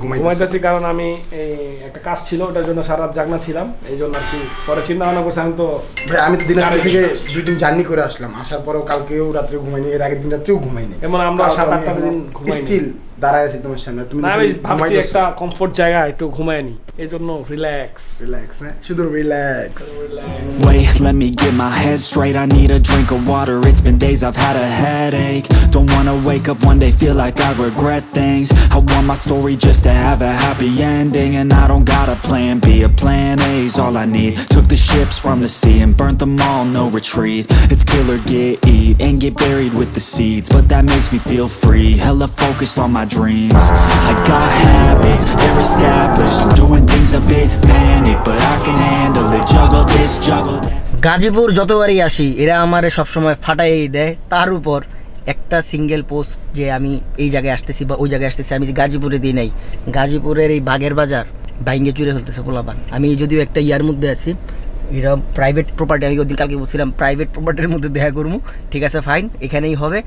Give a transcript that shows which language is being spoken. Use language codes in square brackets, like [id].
[bn] ঘুমাইতেছি, কারণ আমি একটা কাজ ছিল, ওটার জন্য সারা রাত জাগনা ছিলাম, এই জন্য আর কি। পরে চিন্তা ভাবনা করছি আমি তো ভাই আমি তো দিনাজপুর থেকে 2 দিন জার্নি করে আসলাম, আসার পরেও কালকেও রাত্রে ঘুমাইনি, এর আগের দিন রাত্রেও ঘুমাইনি। এমন আমরা 7-8টা দিন ঘুমাইনি। স্টিল দাঁড়ায় আছি তোমার সামনে, তুমি আমি ভাবছি একটা কমফোর্ট জায়গা একটু ঘুমায় নি, এই জন্য রিল্যাক্স হ্যাঁ শুধু relax. [en] Wait, let me get my head straight. I need a drink of water. It's been days I've had a headache. Don't wanna wake up one day, feel like I regret things. I want my story just to have a happy ending. And I don't got a plan B, a plan A's all I need. Took the ships from the sea and burnt them all, no retreat. It's kill or get, eat, and get buried with the seeds. But that makes me feel free, hella focused on my dreams. I got habits, they're established. I'm doing things a bit manic, but I can handle it. Juggle this, juggle that. [bn] Gazipur যতবারই আসি এরা আমারে সবসময় ফাটাই দেয়, তার উপর একটা সিঙ্গেল পোস্ট যে আমি এই জায়গায় আসতেছি বা ওই জায়গায় আসতেছি আমি গাজীপুরে দিই নাই। গাজীপুরের এই বাগের বাজার ভাইঙ্গে চুরে ফেলতেছে পোলাপান। আমি যদিও একটা ইয়ার মধ্যে আছি, এটা প্রাইভেট প্রপার্টি, আমি ওদিন কালকে বলছিলাম প্রাইভেট প্রপার্টির মধ্যে দেখা করবো, ঠিক আছে ফাইন, এখানেই হবে।